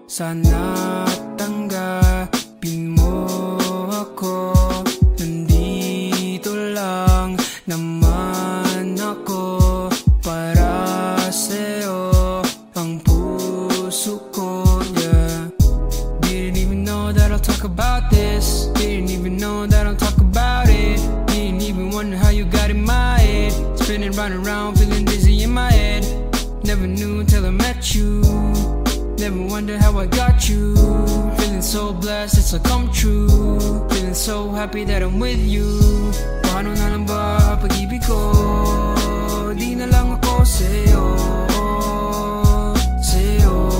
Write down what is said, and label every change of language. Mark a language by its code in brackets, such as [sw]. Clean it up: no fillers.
[tl] Sana tanggapin mo ako, nandito lang naman ako para sa'yo, ang puso ko, yeah. [en] Didn't even know that I'll talk about this, didn't even know that I'll talk about it, didn't even wonder how you got in my head, spinning round and round, feeling dizzy in my head. Never knew till I met you, never wondered how I got you. Feeling so blessed, it's a come true, feeling so happy that I'm with you. [tl] Paano na lang ba pag-ibig ko, di na lang ako sa'yo, sa'yo.